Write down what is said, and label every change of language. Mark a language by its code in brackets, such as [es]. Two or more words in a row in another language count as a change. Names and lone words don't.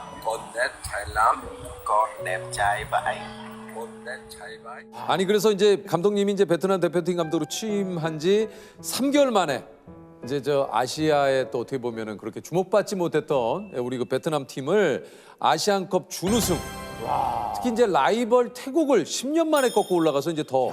[vi] Con đẹp trai lắm. con đẹp trai vậy. Con đẹp trai vậy. [ko] 아니 그래서 이제 감독님이 이제 베트남 대표팀 감독으로 취임한 지 3개월 만에 이제 저 아시아에 또 어떻게 보면은 그렇게 주목받지 못했던 우리 그 베트남 팀을 아시안컵 준우승. 특히 이제 라이벌 태국을 10년 만에 꺾고 올라가서 이제 더